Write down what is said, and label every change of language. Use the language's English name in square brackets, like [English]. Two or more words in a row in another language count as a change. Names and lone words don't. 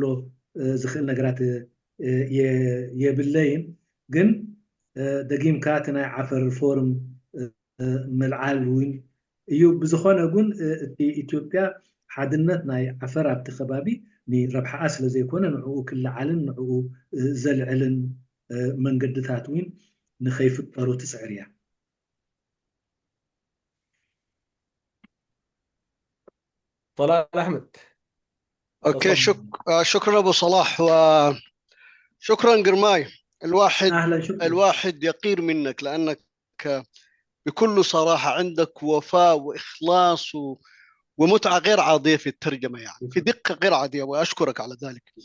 [Tigrinya] ዝኽእል ነገራት የብለይን። ግን ደጊምካ እቲ ናይ ዓፈር ፎርም መልዓል እውን እዩ። ብዝኾነ ግን እቲ ኢትዮጵያ ሓድነት ናይ ዓፈር ኣብቲ ከባቢ ንረብሓኣ ስለ ዘይኮነ ንዕኡ ክለዓልን ንዕኡ ዘልዕልን መንገድታት እውን ንኸይፍጠሩ ትፅዕር እያ። [Arabic] طلال أحمد. اوكي، شكرا ابو صلاح، وشكرا قرماي. الواحد يقير منك لانك بكل صراحه عندك وفاء واخلاص ومتعه غير عاديه في الترجمه، يعني في دقه غير عاديه، واشكرك على ذلك.